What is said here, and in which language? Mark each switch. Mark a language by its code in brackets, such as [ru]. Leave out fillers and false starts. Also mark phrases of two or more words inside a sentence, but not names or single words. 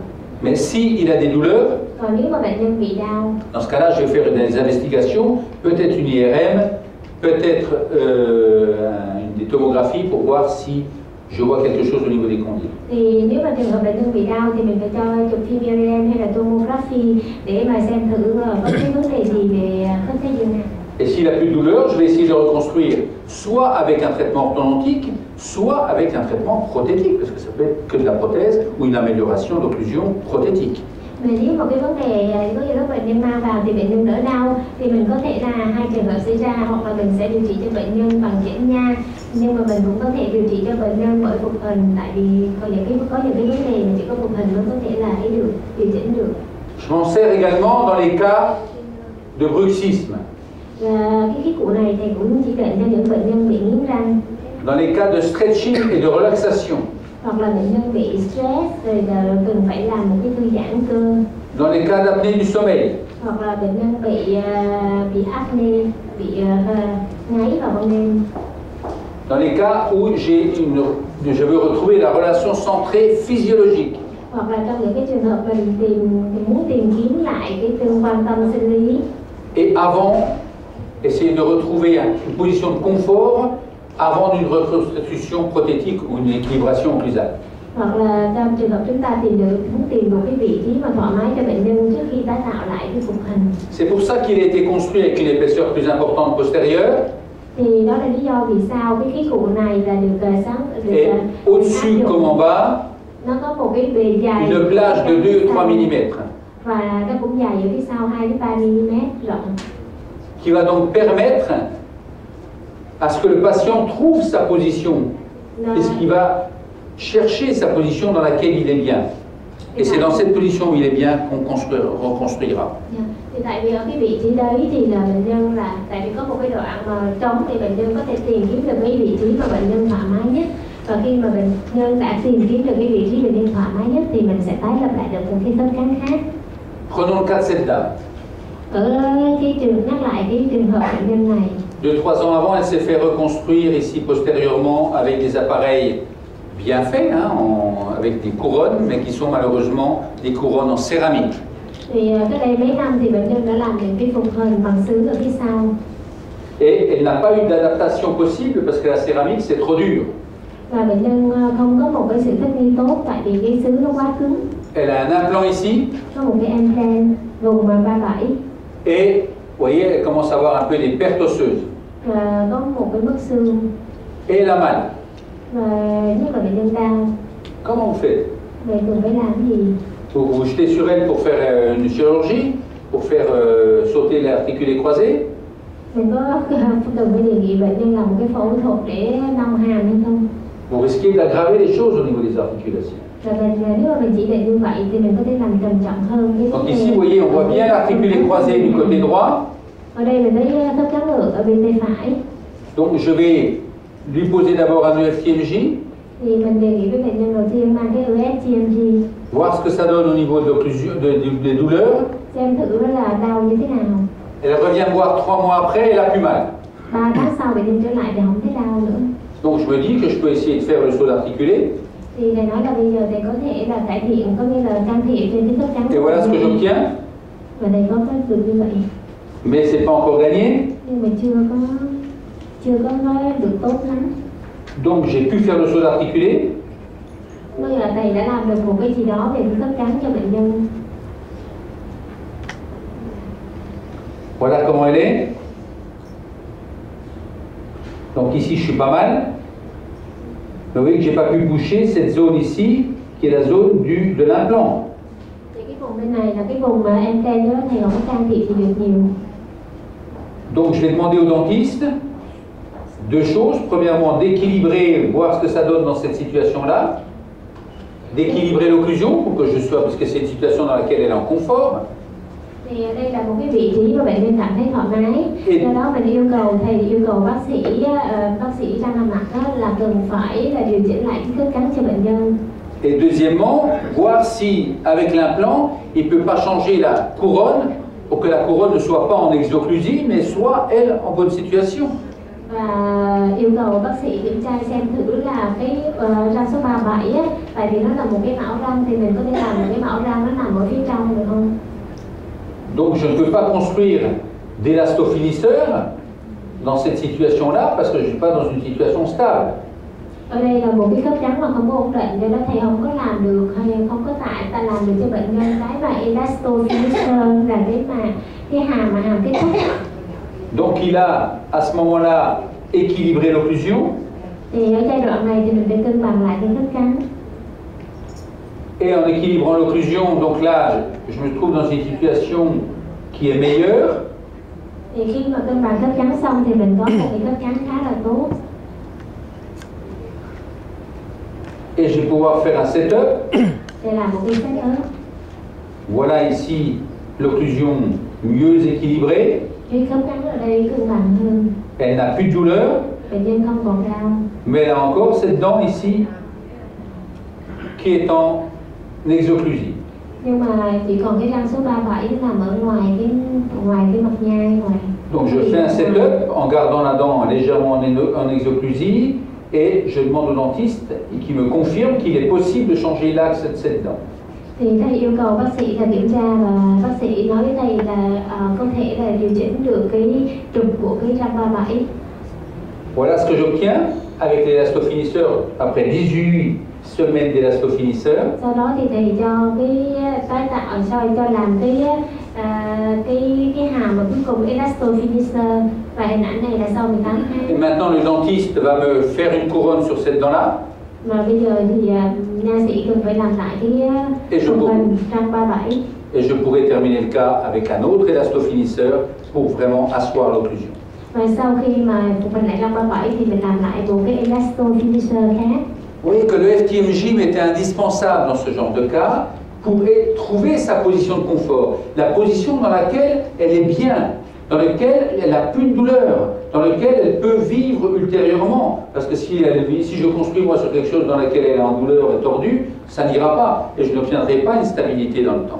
[fr] Mais si il a des douleurs, [vi] Còn nếu mà bệnh nhân bị đau, [fr] dans ce cas-là, je vais faire des investigations, peut-être une IRM, peut-être des tomographies pour voir si je vois quelque chose au niveau des condyles. [vi] Thì nếu mà trường hợp bệnh nhân bị đau thì mình phải cho chụp phim IRM hay là tomography để mà xem thử có cái vấn đề gì về khớp tay dương hàm. [fr] Et s'il a plus de douleur, je vais essayer de le reconstruire soit avec un traitement orthodontique, soit avec un traitement prothétique, parce que ça peut être que de la prothèse ou une amélioration d'occlusion prothétique. [vi] Nếu một cái vấn đề có như lúc bệnh nhân mang vào thì bệnh nhân đỡ đau thì mình có thể là hai trường hợp xảy ra, hoặc là mình sẽ điều trị cho bệnh nhân bằng chỉnh nha, nhưng mà mình cũng có thể điều trị cho bệnh nhân bởi phục hình, tại vì có những cái vấn đề mà chỉ có phục hình mới có thể là được điều chỉnh được. [fr] Je m'en sers également dans les cas de bruxisme. [vi] Và cái cụ này thì cũng chỉ định cho những bệnh nhân bị nghiến răng, [fr] dans les cas de stretching et de relaxation, [vi] hoặc là bệnh nhân bị stress rồi cần phải làm một cái thư giãn cơ, [fr] dans les cas d'apnée du sommeil, [vi] hoặc là bệnh nhân bị apnée, bị ngáy vào ban đêm, [fr] dans les cas où je veux retrouver la relation centrée physiologique. [vi] hoặc là trong những cái trường hợp mình muốn tìm kiếm lại cái tương quan tâm sinh lý. [fr] Et avant, essayer de retrouver une position de confort avant une reconstitution prothétique ou une équilibration occlusale. [vi] Hoặc là trong trường hợp chúng ta muốn tìm một cái vị trí mà thoải mái cho bệnh nhân trước khi tái tạo lại cái phục hình. [fr] C'est pour ça qu'il a été construit avec une épaisseur plus importante postérieure. [vi] Thì đó là lý do vì sao cái khí cụ này là được [fr] Et au-dessus comme en bas, [vi] nó có một cái bề dài [fr] une plage de 2-3 mm. [vi] và nó cũng dài ở phía sau 2-3 mm rộng. [fr] Qui va donc permettre à ce que le patient trouve sa position. Puisqu'il va chercher sa position dans laquelle il est bien. Et c'est dans cette position où il est bien qu'on reconstruira. [vi] Thì tại vì ở cái vị trí đấy thì là bệnh nhân là tại vì có một cái đoạn mà trống thì bệnh nhân có thể tìm kiếm được cái vị trí mà bệnh nhân thoải mái nhất, và khi mà bệnh nhân đã tìm kiếm được cái vị trí bệnh nhân thoải mái nhất thì mình sẽ tái lập lại được một cái khớp cắn khác. [fr] Prenons le cas de cette dame. [vi] Ở cái nhắc lại cái trường hợp bệnh nhân này. [fr] 2-3 ans avant, elle s'est fait reconstruire ici postérieurement avec des appareils bien faits, hein, avec des couronnes, mais qui sont malheureusement des couronnes en céramique. [vi] Thì cách đây mấy năm thì bệnh nhân đã làm những cái phục hình bằng sứ ở phía sau. [fr] Et elle n'a pas eu d'adaptation possible parce que la céramique c'est trop dur. [vi] Và bệnh nhân không có một cái sự thích nghi tốt tại vì cái sứ nó quá cứng. [fr] Elle a un implant ici. [vi] Có một cái implant vùng 37. [fr] Et vous voyez, elle commence à avoir un peu des pertes osseuses. [vi] Và có một cái bức xương. [fr] Et elle a mal. [vi] Và nhất là bệnh nhân đau. [fr] Comment vous faites? [vi] Vậy thường phải làm gì? [fr] Vous vous jetez sur elle pour faire une chirurgie, pour faire sauter l'articulé croisé. [vi] Mình có từng phải đề nghị bệnh nhân làm một cái phẫu thuật để nâng hàm hay không? [fr] Vous risquez d'aggraver les choses au niveau des articulations. [vi] Rồi nếu mà mình chỉ định như vậy thì mình có thể làm trầm trọng hơn cái [fr] Donc ici, vous voyez, on voit bien l'articulé croisé du côté droit. [vi] Ở đây mình thấy khớp cắn ngược ở bên tay phải. [fr] Donc je vais lui poser d'abord un EFTMJ. [vi] Thì mình đề nghị với bệnh nhân đầu tiên mang cái EFTMJ. [fr] Voir ce que ça donne au niveau de des douleurs. [vi] Xem thử là đau như thế nào. [fr] Elle revient me voir 3 mois après, elle a plus mal. [vi] 3 tháng sau bệnh nhân trở lại thì không thấy đau nữa. [fr] Donc je me dis que je peux essayer de faire le saut articulé. [vi] Thì thầy nói là bây giờ thầy có thể là cải thiện, có nghĩa là can thiệp trên cái khớp cắn. [fr] Et voilà ce que j'obtiens. [vi] Và thầy có được như vậy. [fr] Mais c'est pas encore gagné. [vi] Nhưng mà chưa có nói được tốt lắm. [fr] Donc j'ai pu faire le saut articulé. [vi] Nói là thầy đã làm được một cái gì đó về cái khớp cắn cho bệnh nhân. [fr] Voilà comment elle est. Donc ici je suis pas mal. Vous voyez que j'ai pas pu boucher cette zone ici, qui est la zone de l'implant. [vi] Thì cái vùng bên này là cái vùng mà em tên đó thầy không có can thiệp gì được nhiều. [fr] Donc je vais demander au dentiste deux choses. Premièrement, d'équilibrer, voir ce que ça donne dans cette situation-là. D'équilibrer l'occlusion pour que je sois, parce que c'est une situation dans laquelle elle est en confort. [vi] Thì đây là một cái vị trí mà bệnh nhân cảm thấy thoải mái. Do đó mình yêu cầu bác sĩ răng hàm mặt đó là cần phải là điều chỉnh lại cái khớp cắn cho bệnh nhân. [fr] Et deuxièmement, voir si avec l'implant, il peut pas changer la couronne pour que la couronne ne soit pas en exocclusie, mais soit elle en bonne situation. [vi] Và yêu cầu bác sĩ kiểm tra xem thử là cái răng số 37 á, tại vì nó là một cái mão răng thì mình có thể làm một cái mão răng nó nằm ở phía trong được không? [fr] Donc je ne peux pas construire d'élastofinisseur dans cette situation-là parce que je ne suis pas dans une situation stable. [vi] Ở đây là một cái khớp cắn mà không có ổn định, do đó thầy không có làm được hay không có ta làm được cho bệnh nhân cái mà elastofinisseur là cái hàm kết thúc. [fr] Donc il a à ce moment-là équilibré l'occlusion. [vi] Thì ở giai đoạn này thì mình phải cân bằng lại cái khớp cắn. [fr] Et en équilibrant l'occlusion, donc là, je me trouve dans une situation qui est meilleure. [vi] Thì khi mà cân bằng khớp cắn xong thì mình có một cái khớp cắn khá là tốt. [fr] Et je vais pouvoir faire un setup. [vi] Để làm một cái setup. [fr] Voilà ici l'occlusion mieux équilibrée. [vi] Cái khớp cắn ở đây cân bằng hơn. [fr] Elle n'a plus de douleur. [vi] Bệnh nhân không còn đau. [fr] Mais elle a encore cette dent ici qui est en exocclusie. [vi] Nhưng mà chỉ còn cái răng số 37 nằm ở ngoài cái mặt nhai ngoài. [fr] Donc je fais un setup en gardant la dent légèrement en exocclusie et je demande au dentiste qui me confirme qu'il est possible de changer l'axe de cette dent. [vi] Thì thầy yêu cầu bác sĩ là kiểm tra và bác sĩ nói với thầy là có thể là điều chỉnh được cái trục của cái răng 37. [fr] Voilà ce que j'obtiens avec l'élastofinisseur après 18 semaines d'élastofinisseur. [vi] Sau đó thì thầy cho cái tái tạo soi cho làm cái hàm mà cuối cùng elastofinisher, và hình ảnh này là sau 18 tháng. [fr] Et maintenant le dentiste va me faire une couronne sur cette dent-là. [vi] Mà bây giờ thì nha sĩ cần phải làm lại cái khung hình răng 37. [fr] Et je pourrais terminer le cas avec un autre élastofinisseur pour vraiment asseoir l'occlusion. [vi] Và sau khi mà phục hồi lại răng 37 thì mình làm lại một cái elastofinisher khác. [fr] Vous voyez que le FTMJ m'était indispensable dans ce genre de cas pour trouver sa position de confort, la position dans laquelle elle est bien, dans laquelle elle n'a plus de douleur, dans laquelle elle peut vivre ultérieurement. Parce que si je construis moi sur quelque chose dans laquelle elle est en douleur et tordue, ça n'ira pas et je n'obtiendrai pas une stabilité dans le temps.